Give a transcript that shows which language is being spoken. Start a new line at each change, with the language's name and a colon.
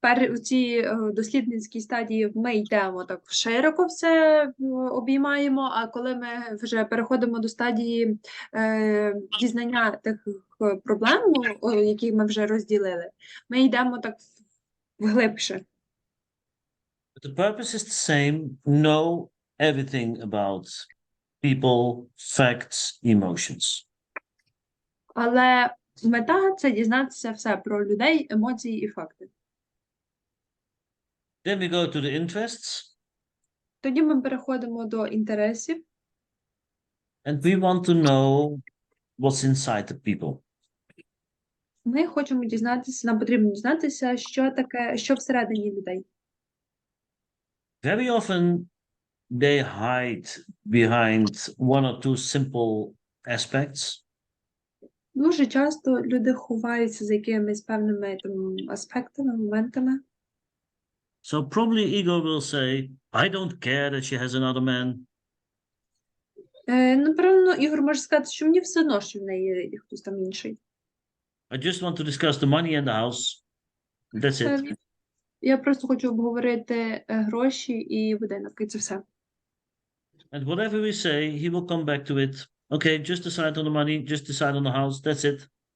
Ukrainian: В цій дослідницькій стадії ми йдемо так широко все обіймаємо, а коли ми вже переходимо до стадії дізнання тих проблем, які ми вже розділили, ми йдемо так глибше.
English: But the purpose is the same. Know everything about people, facts, emotions.
Ukrainian: Але мета – це дізнатися все про людей, емоції і факти.
English: Then we go to the interests.
Ukrainian: Тоді ми переходимо до інтересів.
English: And we want to know what's inside the people.
Ukrainian: Ми хочемо дізнатися, нам потрібно дізнатися, що всередині людей.
English: Very often they hide behind one or two simple aspects.
Ukrainian: Дуже часто люди ховаються за якимись певними аспектами, моментами.
English: So probably Igor will say, I don't care that she has another man.
Ukrainian: Напевно, Ігор може сказати, що мені все одно, що в неї є хтось там інший.
English: I just want to discuss the money in the house. That's it.
Ukrainian: Я просто хочу обговорити гроші і будинок, і це все.
English: And whatever we say, he will come back to it. Okay, just decide on the money, just decide on the house, that's it.